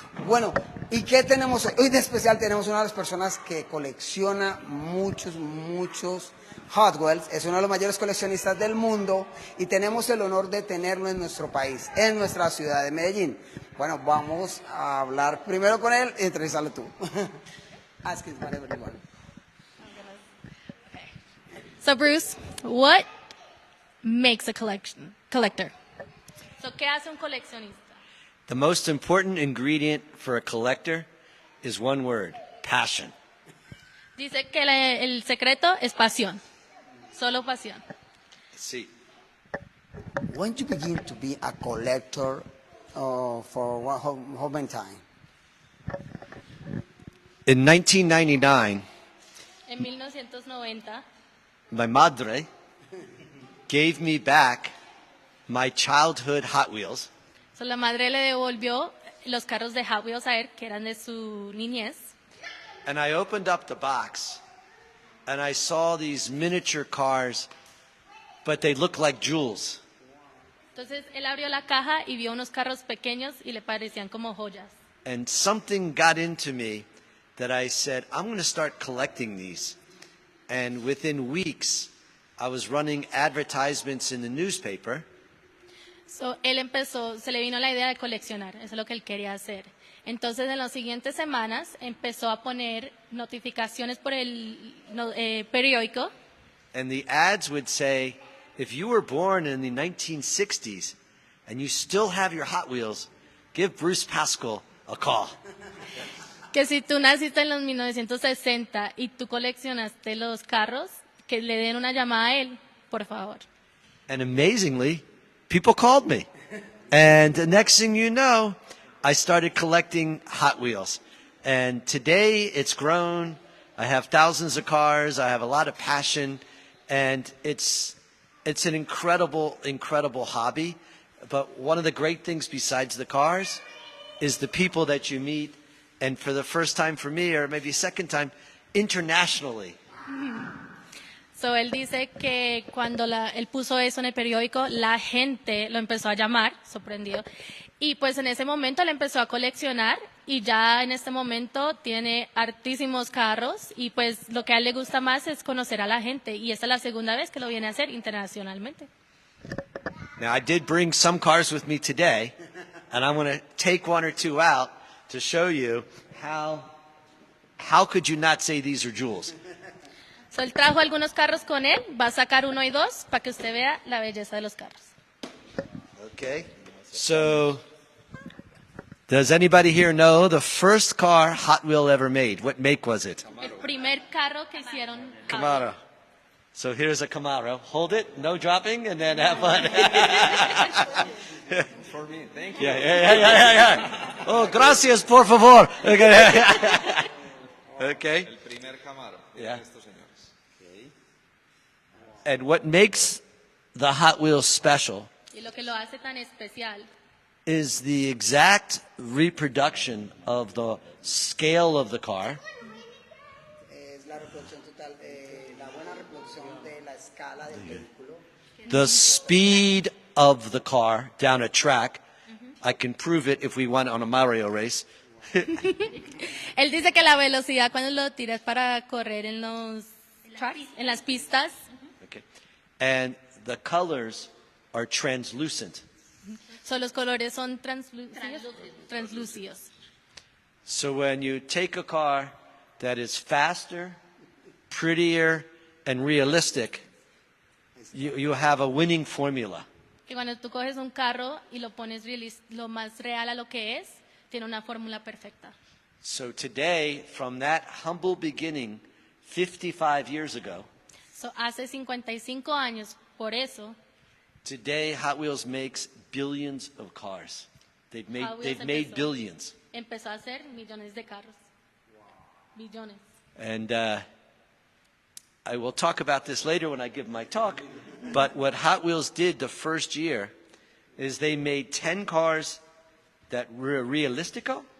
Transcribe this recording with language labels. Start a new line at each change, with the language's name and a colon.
Spanish: Bueno, ¿y qué tenemos hoy? Hoy de especial tenemos una de las personas que colecciona muchos Hotwheels. Es uno de los mayores coleccionistas del mundo y tenemos el honor de tenerlo en nuestro país, en nuestra ciudad de Medellín. Bueno, vamos a hablar primero con él y entrevistarlo tú.
English: Ask it whatever you want. So Bruce, what makes a collector?
Spanish: So, ¿qué hace un coleccionista?
English: The most important ingredient for a collector is one word: passion.
Spanish: Dice que el secreto es pasión, solo pasión. Sí.
English: When you begin to be a collector for how many time? In 1999,
Spanish: En 1990,
English: my madre gave me back my childhood Hot Wheels,
Spanish: so la madre le devolvió los carros de Hot Wheels a él, que eran de su niñez.
English: and I opened up the box, and I saw these miniature cars, but they looked like jewels.
Spanish: Entonces él abrió la caja y vio unos carros pequeños y le parecían como joyas.
English: And something got into me that I said, I'm going to start collecting these. And within weeks, I was running advertisements in the newspaper.
Spanish: So, él empezó, se le vino la idea de coleccionar, eso es lo que él quería hacer. Entonces, en las siguientes semanas, empezó a poner notificaciones por el periódico.
English: And the ads would say, if you were born in the 1960s and you still have your Hot Wheels, give Bruce Pascal a call.
Spanish: Que si tú naciste en los 1960 y tú coleccionaste los carros, que le den una llamada a él, por favor.
English: And amazingly, people called me. And the next thing you know, I started collecting Hot Wheels. And today it's grown. I have thousands of cars. I have a lot of passion. And it's an incredible hobby. But one of the great things besides the cars is the people that you meet. And for the first time for me, or maybe second time, internationally.
Spanish: So, él dice que cuando él puso eso en el periódico, la gente lo empezó a llamar, sorprendido. Y pues en ese momento él empezó a coleccionar y ya en este momento tiene hartísimos carros y pues lo que a él le gusta más es conocer a la gente. Y esta es la segunda vez que lo viene a hacer internacionalmente.
English: Now, I did bring some cars with me today, and I'm going to take one or two out to show you how could you not say these are jewels.
Spanish: So, él trajo algunos carros con él, va a sacar 1 y 2 para que usted vea la belleza de los carros.
English: Okay. So, does anybody here know the first car Hot Wheel ever made? What make was it?
Spanish: El primer carro que hicieron.
English: Camaro. So here's a Camaro. Hold it, no dropping, and then have fun. For me, thank you. Yeah. Oh,
Spanish: gracias, por favor.
English: Okay. Okay.
Spanish: El primer Camaro.
English: Yeah.
Spanish: Estos señores.
English: And what makes the Hot Wheels special
Spanish: Y lo que lo hace tan especial
English: is the exact reproduction of the scale of the car.
Spanish: Es la reproducción total, la buena reproducción de la escala del vehículo.
English: The speed of the car down a track. I can prove it if we went on a Mario race.
Spanish: Él dice que la velocidad cuando lo tiras para correr en los tracks, en las pistas.
English: Okay. And the colors are translucent.
Spanish: So, los colores son translúcidos.
English: So when you take a car that is faster, prettier, and realistic, you have a winning formula.
Spanish: Que cuando tú coges un carro y lo pones lo más real a lo que es, tiene una fórmula perfecta.
English: So today, from that humble beginning, 55 years ago,
Spanish: So, hace 55 años, por eso,
English: Today, Hot Wheels makes billions of cars. They've Hot Wheels made
Spanish: empezó.
English: billions.
Spanish: Empezó a hacer millones de carros. Billones.
English: And I will talk about this later when I give my talk. But what Hot Wheels did the first year is they made 10 cars that were realistico.